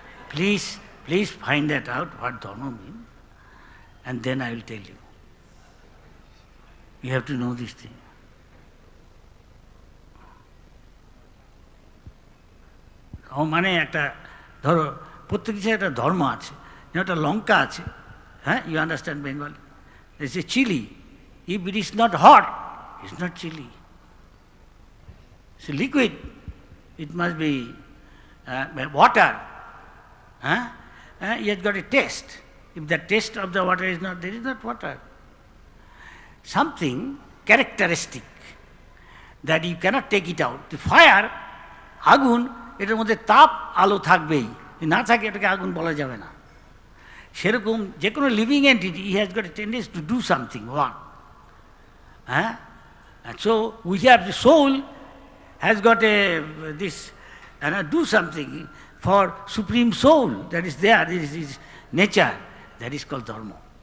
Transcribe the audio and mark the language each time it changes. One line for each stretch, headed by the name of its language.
English: Please find that out, what dharma means, and then I will tell you. You have to know this thing.
Bangla: মানে একটা ধরো প্রত্যেক কিছু একটা ধর্ম আছে, একটা লঙ্কা আছে, হ্যাঁ,
English: you understand Bengali? There's a chili. If it is not hot, it's not chili. It's a liquid. It must be water. Huh? It has got a taste. If the taste of the water is not, there is not water. Something characteristic that you cannot take it out.
Bangla: The fire, আগুন, এটার মধ্যে তাপ আলো থাকবেই, না থাকে এটাকে আগুন বলা যাবে না। সেরকম যে কোনো
English: Living entity, he has got a tendency to do something one, হ্যাঁ, and so we have the soul has got a this do something for supreme soul that is there, this is nature, that is called dharma.